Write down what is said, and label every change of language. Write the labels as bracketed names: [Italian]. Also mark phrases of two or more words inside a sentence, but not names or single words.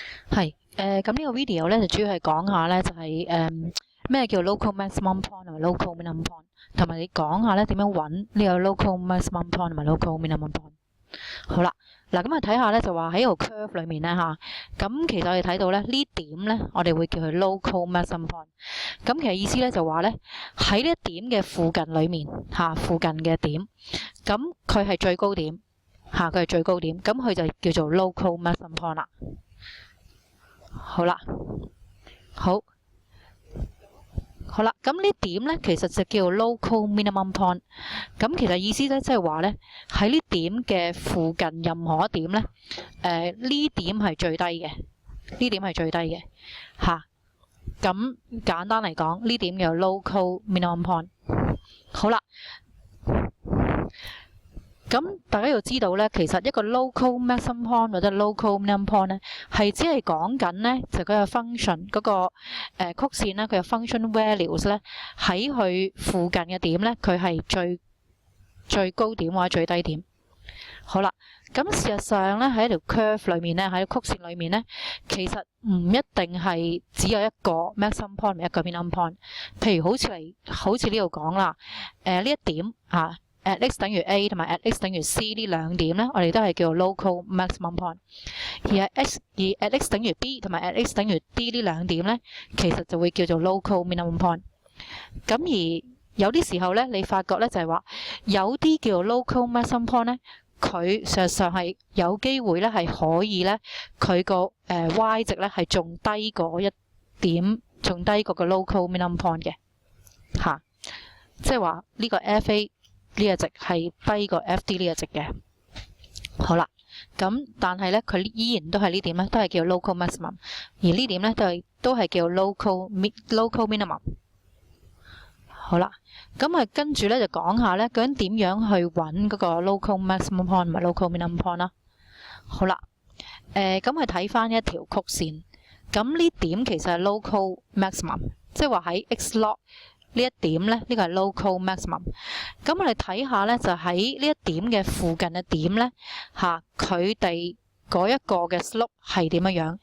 [Cantonese] 係咁呢個 video 咧就主要係講下咧就係咩叫 [English] local maximum point [Cantonese] 同埋 [English] local minimum point， [Cantonese] 同埋你講下咧點樣揾呢個 [English] local maximum point [Cantonese] 同埋 [English] local minimum point。 [Cantonese] 好啦，嗱咁啊睇下咧就話喺個 curve 裏面咧嚇，咁其實我哋睇到咧呢點咧我哋會叫佢 [English] local maximum point。 [Cantonese] 咁其實意思咧就話咧喺呢一點嘅附近裏面嚇，附近嘅點，咁佢係最高點嚇，佢係最高點，咁佢就叫做 [English] local maximum point [Cantonese] 啦。好啦，好啦，咁呢點咧其實就叫 [English] local minimum point。 [Cantonese] 咁其實意思咧即係話咧喺呢點嘅附近任何一點咧，呢點係最低嘅，呢點係最低嘅嚇。咁簡單嚟講，呢點叫 [English] local minimum point。 [Cantonese] 好啦。咁大家要知道咧，其實一個 [English] local maximum point [Cantonese] 或者 [English] local minimum point [Cantonese] 咧，係只係講緊咧就佢嘅 function 嗰個曲線咧，佢嘅 [English] function values [Cantonese] 咧喺佢附近嘅點咧，佢係最高點或者最低點。好啦，咁事實上咧喺一條 curve 裏面咧，喺曲線裏面咧，其實唔一定係只有一個 [English] maximum point [Cantonese] 一個 [English] minimum point。 [Cantonese] 譬如好似呢度講啦，呢一點啊。 [English] at x [Cantonese] 等於 a 同埋 [English] at x [Cantonese] 等於 c 呢兩點咧，我哋都係叫做 [English] local maximum point。 [Cantonese] 而 [English] at x [Cantonese] 等於 b 同埋 [English] at x [Cantonese] 等於 d 呢兩點咧，其實就會叫做 [English] local minimum point。 [Cantonese] 咁而有啲時候咧，你發覺咧就係話有啲叫做 [English] local maximum point [Cantonese] 咧，佢事實上係有機會咧係可以咧，佢個y 值咧係仲低過一點，仲低過個 [English] local minimum point [Cantonese] 嘅嚇，即係話呢個 fa。呢個值係低過 FD 呢個值嘅。好啦，咁但係咧佢依然都係呢點咧，都係叫 [English] local maximum， [Cantonese] 而呢點咧都係叫 [English] local minimum。 [Cantonese] 好啦，咁啊跟住咧就講下咧究竟點樣去揾嗰個 [English] local maximum point [Cantonese] 同埋 [English] local minimum point [Cantonese] 啦。好啦，咁係睇翻一條曲線，咁呢點其實係 [English] local maximum， [Cantonese] 即係話喺 [English] x log。 [Cantonese] 呢一點咧，呢個係 [English] local maximum。 [Cantonese] 咁我哋睇下咧，就喺呢一點嘅附近嘅點咧，嚇佢哋嗰一個嘅 slope 係點樣樣？